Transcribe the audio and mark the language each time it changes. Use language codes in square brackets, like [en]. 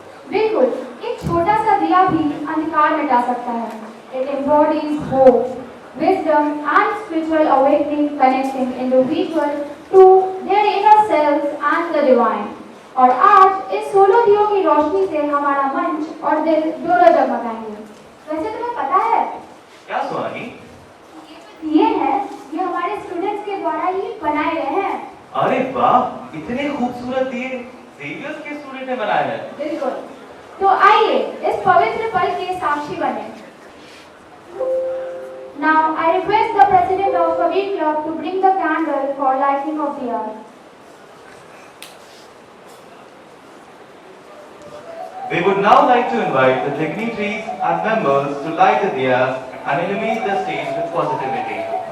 [hi] बिल्कुल, एक छोटा सा दिया भी अंधकार मिटा सकता है. [en] It embodies hope, wisdom, and spiritual awakening, connecting individual to their inner selves and the divine. [hi] और आज इस 16 दियों की रोशनी से हमारा मंच और दिल दोनों जगमगाएंगे. वैसे तुम्हें पता है? क्या सुहानी? दिए हैं, ये हमारे स्टूडेंट्स के द्वारा ही बनाए गए हैं. अरे वाह, इतने खूबसूरत दिए जेवियर्स के स्टूडेंट ने बनाए हैं. बिल्कुल. तो आइए इस पवित्र पल के साक्षी बने. [en] Now I request the president of Kabir Club to bring the candle for lighting of the earth. We would now like to invite the dignitaries and members to light the diyas and illuminate the stage with positivity.